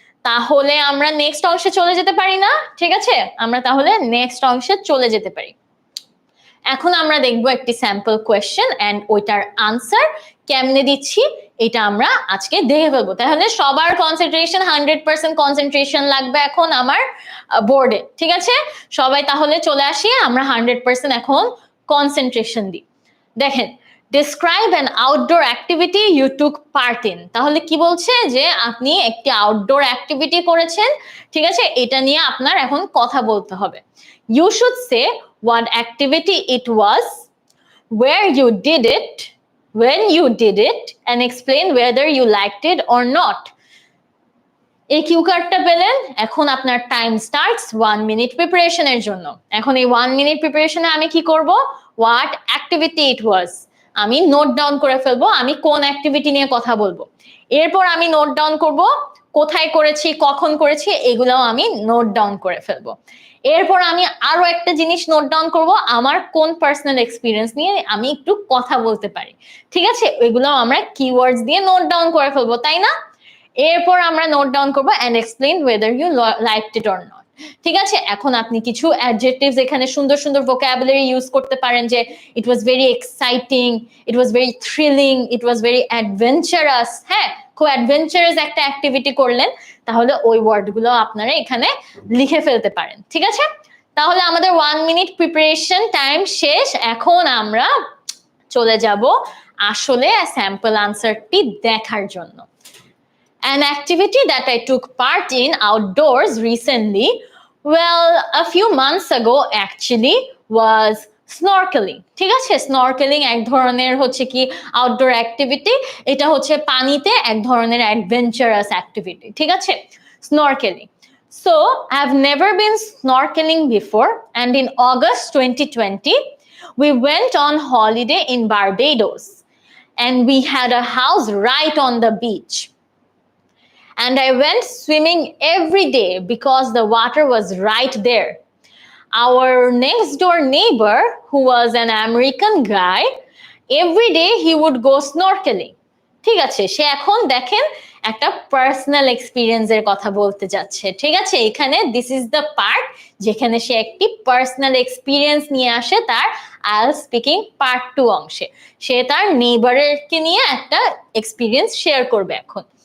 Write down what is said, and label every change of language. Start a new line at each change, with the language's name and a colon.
Bangla: তাহলে আমরা নেক্সট অংশে চলে যেতে পারি না? ঠিক আছে, আমরা তাহলে নেক্সট অংশে চলে যেতে পারি। এখন আমরা দেখবো একটি স্যাম্পল কোয়েশ্চেন এন্ড ওইটার আনসার কেমনে দিচ্ছি এটা আমরা আজকে দেখে ফেলবো। তাহলে সবার কনসেন্ট্রেশন 100% কনসেন্ট্রেশন লাগবে এখন আমার বোর্ডে, ঠিক আছে? সবাই তাহলে চলে আসি, আমরা 100% এখন কনসেন্ট্রেশন দিই।
English: দেখেন, describe an outdoor activity you took part in।
Bangla: তাহলে কি বলছে যে আপনি একটি আউটডোর অ্যাক্টিভিটি করেছেন, ঠিক আছে? এটা নিয়ে আপনার এখন কথা বলতে হবে।
English: You should say what activity it was, where you did it, when you did it, and explain whether you liked it or not।
Bangla: এই কিউ কার্ডটা পেলেন, এখন আপনার টাইম স্টার্টস 1 মিনিট প্রিপারেশনের জন্য। এখন এই 1 মিনিট প্রিপারেশনে আমি কি করব?
English: what activity it was,
Bangla: আমি নোট ডাউন করে ফেলবো, আমি কোন অ্যাক্টিভিটি নিয়ে কথা বলবো। এরপর আমি নোট ডাউন করব কোথায় করেছি, কখন করেছি, এগুলোও আমি নোট ডাউন করে ফেলবো। এরপর আমি আরো একটা জিনিস নোট ডাউন করব, আমার কোন পার্সোনাল এক্সপিরিয়েন্স নিয়ে আমি একটু কথা বলতে পারি, ঠিক আছে? এগুলো আমরা কিওয়ার্ডস দিয়ে নোট ডাউন করে ফেলবো, তাই না? এরপর আমরা নোট ডাউন করবো
English: and explain whether you liked it or not।
Bangla: ঠিক আছে, এখন আপনি কিছু অ্যাডজেক্টিভস এখানে সুন্দর সুন্দর ভোকাবুলারি ইউজ করতে পারেন, যে
English: It was very exciting, it was very thrilling, it was very adventurous.
Bangla: হ্যাঁ, খুব অ্যাডভেঞ্চারাস একটা অ্যাক্টিভিটি করলেন, তাহলে ওই ওয়ার্ডগুলো আপনারা এখানে লিখে ফেলতে পারেন, ঠিক আছে? তাহলে আমাদের 1 মিনিট প্রিপারেশন টাইম শেষ। এখন আমরা চলে যাব আসলে স্যাম্পল আনসারটি দেখার জন্য।
English: An activity that I took part in outdoors recently, well, a few months ago actually, was snorkeling।
Bangla: ঠিক আছে, স্নরকেলিং এক ধরনের হচ্ছে কি আউটডোর অ্যাক্টিভিটি, এটা হচ্ছে পানিতে এক ধরনের অ্যাডভেঞ্চারাস অ্যাক্টিভিটি, ঠিক আছে? Snorkelling.
English: So, I've never been snorkeling before, and in August 2020, we went on holiday in Barbados, and we had a house right on the beach. And I went swimming every day because the water was right there. Our next door neighbor, who was an American guy, every day he would go snorkeling।
Bangla: ঠিক আছে, সে এখন দেখেন একটা personal এক্সপিরিয়েন্সের কথা বলতে যাচ্ছে, ঠিক আছে? এখানে
English: this is the part
Bangla: যেখানে সে একটি পার্সোনাল এক্সপিরিয়েন্স নিয়ে আসে তার আইএলটিএস স্পিকিং পার্ট 2 অংশে। সে তার নেইবারকে নিয়ে একটা এক্সপিরিয়েন্স শেয়ার করবে এখন।